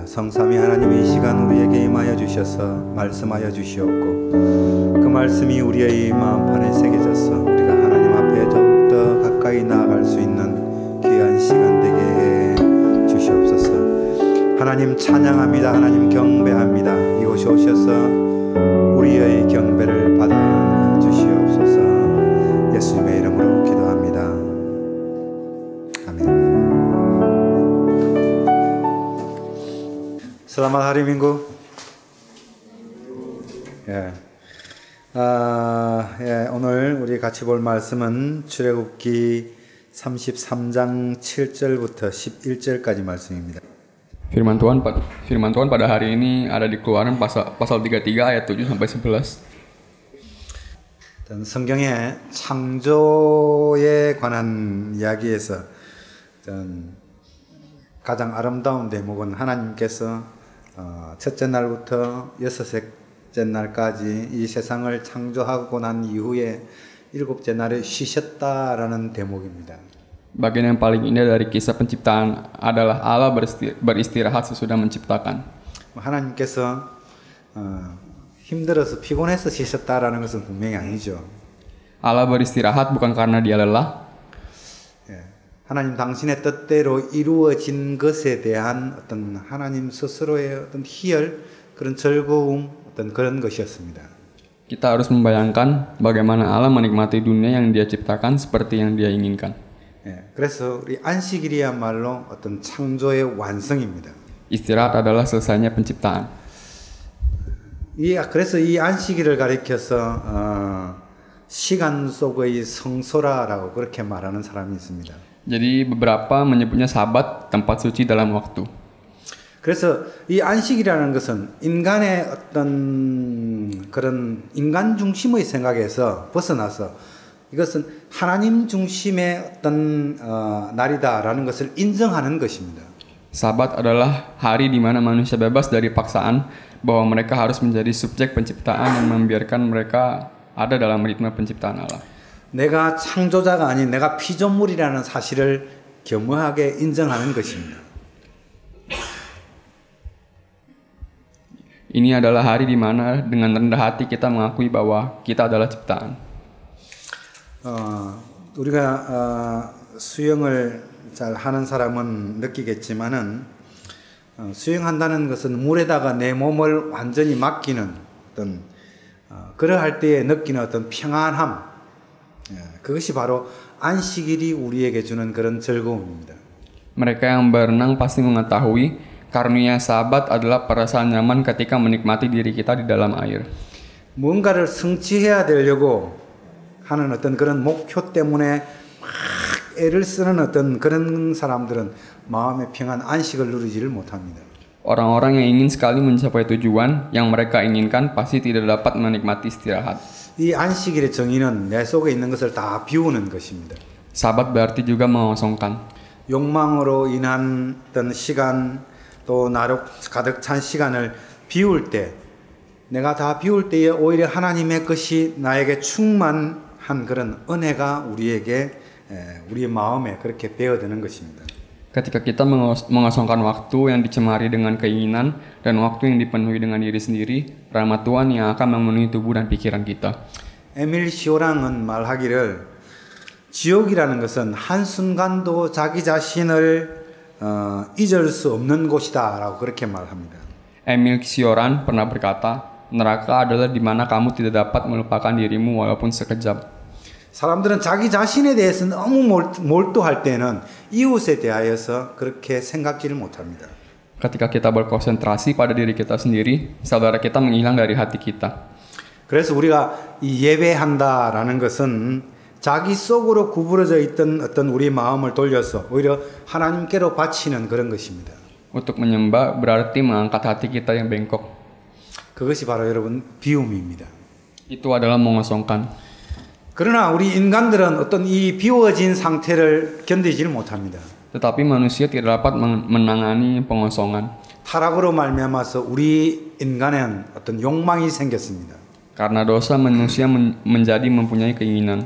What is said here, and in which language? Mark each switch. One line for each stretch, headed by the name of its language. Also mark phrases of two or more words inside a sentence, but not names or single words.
Korean: 성삼위 하나님, 이 시간 우리에게 임하여 주셔서 말씀하여 주시옵고 그 말씀이 우리의 마음판에 새겨져서 우리가 하나님 앞에 더욱더 가까이 나아갈 수 있는 귀한 시간 되게 해 주시옵소서. 하나님 찬양합니다. 하나님 경배합니다. 이곳에 오셔서 우리의 경배를 받아 주시옵소서. 예수님의 이름으로 기도합니다. 아멘.
Indonesian: Selamat hari Minggu.
Korean: 오늘 우리 같이 볼 말씀은 출애굽기 33장 7절부터 11절까지 말씀입니다.
Indonesian: Firman Tuhan pada hari ini ada di Keluaran pasal 33 ayat 7 sampai 11.
Korean: 성경의 창조에 관한 이야기에서 가장 아름다운 대목은 하나님께서 첫째 날부터 여섯째 날까지 이 세상을 창조하고 난 이후에 일곱째 날에 쉬셨다라는 대목입니다.
Indonesian: Bagian yang paling indah dari kisah penciptaan adalah Allah beristirahat sesudah menciptakan.
Korean: 하나님께서 힘들어서 피곤해서 쉬셨다라는 것은 분명히 아니죠.
Indonesian: Allah beristirahat bukan karena dia lelah.
Korean: 하나님 당신의 뜻대로 이루어진 것에 대한 어떤 하나님 스스로의 어떤 희열, 그런 즐거움, 어떤 그런 것이었습니다.
Indonesian: Kita harus membayangkan bagaimana Allah menikmati dunia yang Dia ciptakan seperti yang Dia inginkan.
Korean: 그래서 우리 안식일이야말로 어떤 창조의 완성입니다.
Indonesian: Istirahat adalah selesainya penciptaan.
Korean: 그래서 이 안식일을 가리켜서 시간 속의 성소라라고 그렇게 말하는 사람이 있습니다.
Indonesian: Jadi beberapa menyebutnya Sabat, tempat suci dalam waktu.
Korean: 그래서 이 안식이라는 것은 인간의 어떤 그런 인간 중심의 생각에서 벗어나서 이것은 하나님 중심의 어떤 날이다라는 것을 인정하는 것입니다.
Indonesian: Sabat adalah hari di mana manusia bebas dari paksaan bahwa mereka harus menjadi subjek penciptaan yang membiarkan mereka ada dalam ritme penciptaan Allah.
Korean: 내가 창조자가 아닌 내가 피조물이라는 사실을 겸허하게 인정하는 것입니다.
Indonesian: Ini adalah hari di mana dengan rendah hati kita mengakui bahwa kita adalah ciptaan.
Korean: 우리가 수영을 잘 하는 사람은 느끼겠지만은 수영한다는 것은 물에다가 내 몸을 완전히 맡기는 어떤 그러할 때에 느끼는 어떤 평안함, 그것이 바로 안식일이 우리에게 주는 그런 즐거움입니다.
Indonesian: Mereka yang berenang pasti mengetahui karunia Sabat adalah perasaan nyaman ketika menikmati diri kita di dalam air.
Korean: 뭔가를 성취해야 되려고 하는 어떤 그런 목표 때문에 막 애를 쓰는 어떤 그런 사람들은 마음의 평안, 안식을 누리지를 못합니다.
Indonesian: Orang-orang yang ingin sekali mencapai tujuan yang mereka inginkan pasti tidak dapat menikmati istirahat.
Korean: 이 안식일의 정의는 내 속에 있는 것을 다 비우는 것입니다.
Indonesian: Sabat berarti juga mengosongkan.
Korean: 욕망으로 인한 어떤 시간, 또 나로 가득 찬 시간을 비울 때, 내가 다 비울 때에 오히려 하나님의 것이 나에게 충만한 그런 은혜가 우리에게 우리의 마음에 그렇게 배어드는 것입니다.
Indonesian: Ketika kita mengosongkan waktu yang dicemari dengan keinginan dan waktu yang dipenuhi dengan diri sendiri, rahmat Tuhan yang akan memenuhi tubuh dan pikiran kita.
Korean: 에밀 시오랑은 말하기를 지옥이라는 것은 한순간도 자기 자신을 잊을 수 없는 곳이다라고 그렇게 말합니다.
Indonesian: Emil Cioran pernah berkata, neraka adalah di mana kamu tidak dapat melupakan dirimu walaupun sekejap.
Korean: 사람들은 자기 자신에 대해서 너무 몰두할 때는 이웃에 대하여서 그렇게 생각지를 못합니다.
Indonesian: Ketika kita berkonsentrasi pada diri kita sendiri, saudara kita menghilang dari hati kita.
Korean: 그래서 우리가 이 예배한다라는 것은 자기 속으로 구부러져 있던 어떤 우리 마음을 돌려서 오히려 하나님께로 바치는 그런 것입니다.
Indonesian: Untuk menyembah berarti mengangkat hati kita yang bengkok.
Korean: 그것이 바로 여러분 비움입니다.
Indonesian: Itu adalah mengosongkan.
Korean: 그러나 우리 인간들은 어떤 이 비워진 상태를 견디지를 못합니다.
Indonesian: Tetapi manusia tidak dapat menangani pengosongan.
Korean: 타락으로 말미암아서 우리 인간에는 어떤 욕망이 생겼습니다.
Indonesian: Karena dosa manusia menjadi mempunyai keinginan.